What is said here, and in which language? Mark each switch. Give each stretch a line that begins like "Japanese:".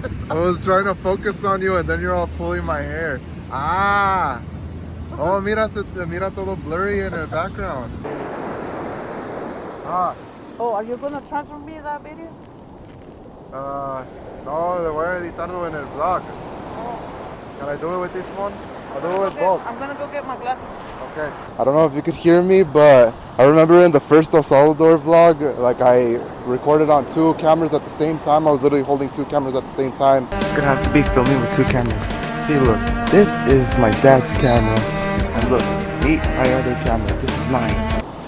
English: I was trying to focus on you and then you're all pulling my hair. Ah. Oh,
Spanish: mira todo
English: blurry in the background. Ah. Oh, are you gonna transfer me that video?
Spanish: No, le voy a editarlo en el vlog.
English: Oh. Can I do it with this one? I'll do it with both. I'm gonna go get my glasses. Okay. I don't know if you could hear me, but I remember in the first El Salvador vlog, like I recorded on 2 cameras at the same time. I was literally holding 2 cameras at the same time. I'm gonna have to be filming with 2 cameras. See, look, this is my dad's camera, and look, my other camera. This is mine.